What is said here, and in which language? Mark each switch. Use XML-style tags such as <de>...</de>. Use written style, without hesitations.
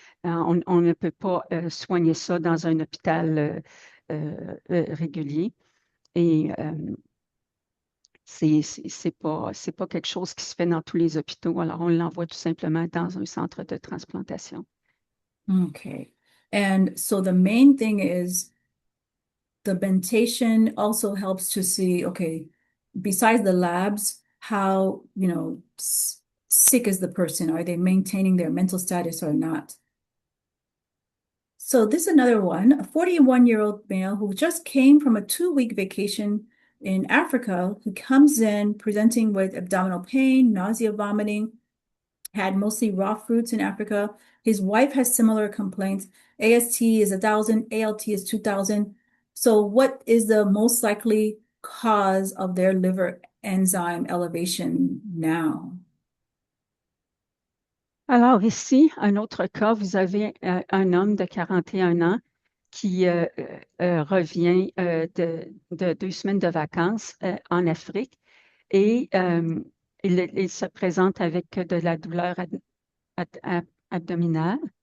<fr>On ne peut pas soigner ça dans un hôpital régulier. Et c'est pas quelque chose qui se fait dans tous les hôpitaux. Alors, on l'envoie tout simplement dans un centre de transplantation.</fr> <en>Okay. And so the main thing is the mentation also helps to see, okay, besides the labs, how, sick is the person? Are they maintaining their mental status or not? So this is another one, a 41-year-old male who just came from a 2-week vacation in Africa, who comes in presenting with abdominal pain, nausea, vomiting, had mostly raw fruits in Africa. His wife has similar complaints. AST is 1,000, ALT is 2,000. So what is the most likely cause of their liver enzyme elevation now?</en> <fr>Alors ici, un autre cas, vous avez un homme de 41 ans qui revient de 2 semaines de vacances en Afrique et il se présente avec de la douleur abdominale.</fr>